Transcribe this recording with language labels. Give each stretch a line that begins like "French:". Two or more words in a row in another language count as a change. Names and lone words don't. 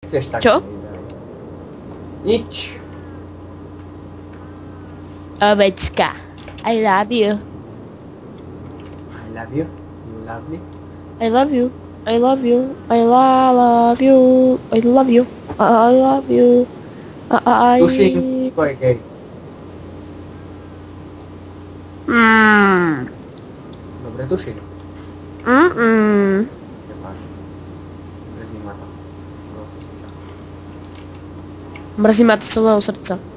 Slovak: nechceš tak. Čo? Nič. Ovečka.
English: I love you. I love you. You love me. I love you. I love you. I love you. I love you. I love you.
Slovak: Tuším, to je gej. Dobre, tuším. Nemáš. Mrzí ma to. Z celého srdca. Mrzí ma to z celého srdca.